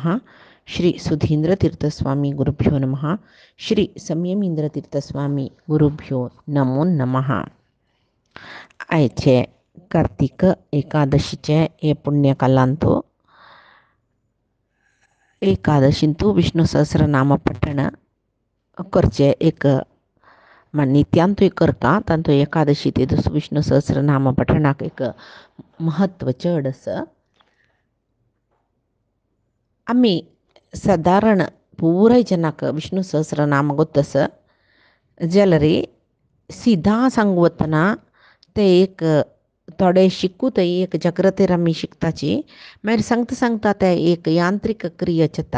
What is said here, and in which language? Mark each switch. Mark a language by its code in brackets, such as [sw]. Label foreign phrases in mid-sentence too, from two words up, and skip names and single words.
[sa] श्री सुधींद्रतीर्थस्वामी गुरुभ्यो नमः। श्री संयमींद्रतीर्थस्वामी गुरुभ्यो नमो नमः. [kok] आयचे कार्तिक एकादशीचे हे पुण्यकालांतू एकादशींतू विष्णू सहस्रनाम पठण करचे एक नित्यांतू एक करता तांतू एकादशी ते दुसरो विष्णू सहस्रनाम पठणाक एक महत्व चड आसा. आम्ही साधारण पुराय जनाक विष्णू सहस्रनाम गोतस जाल्यार सिधा सांगू वतना ते एक थोडे शिकूतय एक जागृतेर आमी शिकताची मागीर सांगता सांगता ते एक यांत्रिक क्रिया जाता.